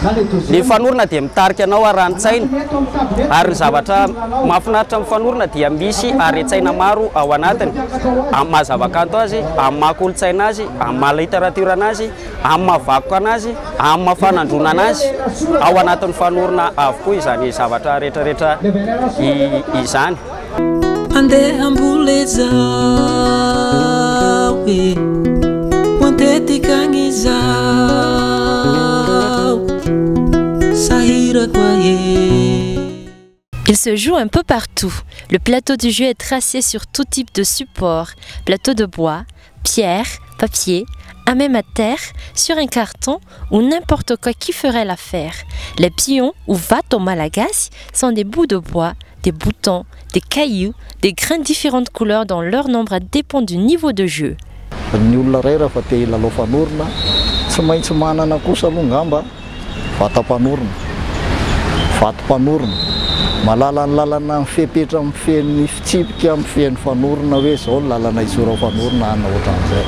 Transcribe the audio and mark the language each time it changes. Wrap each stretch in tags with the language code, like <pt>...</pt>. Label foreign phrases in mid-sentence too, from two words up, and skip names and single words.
<mg>Ny fanorona dia mitarika anao arantsaina ary ny zavatra mahafinaritra amin'ny fanorona dia misy aretsaina maro ao anatiny, amin'ny mahazavakanto azy, amin'ny maha-kolontsaina azy, amin'ny maha-literatiora anazy, amin'ny mahavakoka anazy, amin'ny mahafanandrona anazy, ao anatin'ny fanorona avokoa izany zavatra rehetrarehetra izany. Andeha ambola zao e, mantetika agny zao, sahira koa e.</mg> <fr>Il se joue un peu partout. Le plateau du jeu est tracé sur tout type de support, plateau de bois, pierre, papier, à même à terre, sur un carton ou n'importe quoi qui ferait l'affaire. Les pions ou vattes au Malagasy sont des bouts de bois, des boutons, des cailloux, des grains de différentes couleurs dont leur nombre dépend du niveau de jeu.</fr> <mg>Ny olona ray raha fa te hilalao fanorona tsy maintsy manana kosa aloha ngamba vatam-panorona, vatom-panorona, malala ny lalana ny fepetra amin'ny feny fitsipika amin'ny feny fanorona hoe zao ny lalana isora fanorona ana ohatran'izay.</mg>